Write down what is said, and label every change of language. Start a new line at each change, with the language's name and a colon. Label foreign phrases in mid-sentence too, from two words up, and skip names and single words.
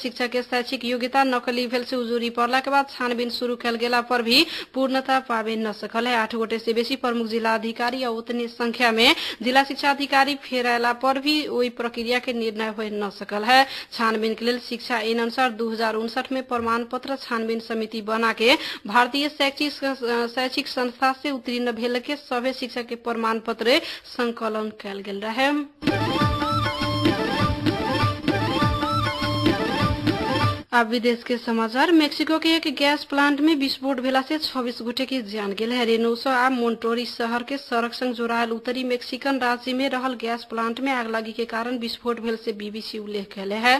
Maithili: शिक्षक के शैक्षिक योग्यता नकली भेल से उजूरी पड़ला के बाद छानबीन शुरू कयल गेला पर भी पूर्णता पावे न सकल है। 8 गोटे से बेसी प्रमुख जिला अधिकारी और उतनी संख्या में जिला शिक्षा अधिकारी फेरायला पर भी वही प्रक्रिया के निर्णय हो न सकल है। छानबीन के लिए शिक्षा ऐन अनुसार 2059 में प्रमाण पत्र छानबीन समिति बना के भारतीय शैक्षिक संस्था से उत्तीर्ण भेल के सभे शिक्षक के प्रमाण पत्र संकलन कैल गेल रहे। अब विदेश के समाचार। मेक्सिको के एक गैस प्लांट में विस्फोट भेला से 26 गोटे की जान गेल है। रेनोसा आ मोन्टोरी शहर के सड़क संग जोड़ायल उत्तरी मेक्सिकन राज्य में रहल गैस प्लांट में आगलागी के कारण विस्फोट भेल से बीबीसी उल्लेख कैले है।